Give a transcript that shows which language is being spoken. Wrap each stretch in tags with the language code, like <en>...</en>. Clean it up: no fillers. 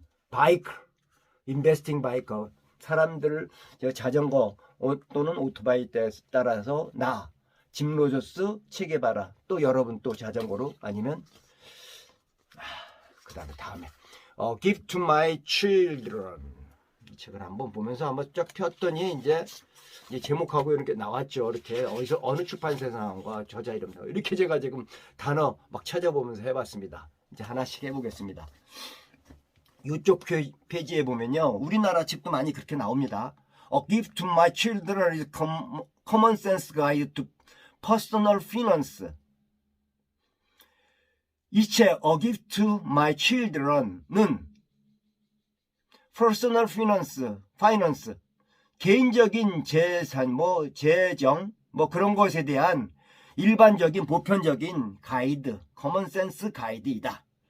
<ko>바이크, 인베스팅 바이크, 사람들을 자전거 또는 오토바이 따라서 짐 로저스, 체게바라, 또 여러분 또 자전거로 아니면 그 다음에</ko> <en>Give to my children</en> <ko>이 책을 한번 보면서 한번 쫙 폈더니 이제 제목하고 이렇게 나왔죠. 이렇게 어디서 어느 출판사에서 나온가 저자 이름 나와. 이렇게 제가 지금 단어 막 찾아보면서 해봤습니다. 이제 하나씩 해보겠습니다. 이쪽 페이지에 보면요, 우리나라 책도 많이 그렇게 나옵니다.</ko> <en>A gift to my children is common sense guide to personal finance.</en> <ko>이 책</ko> <en>A gift to my children</en> <ko>은 personal finance, 개인적인 재산, 재정, 그런 것에 대한 일반적인 보편적인 가이드, common sense 가이드이다.</ko>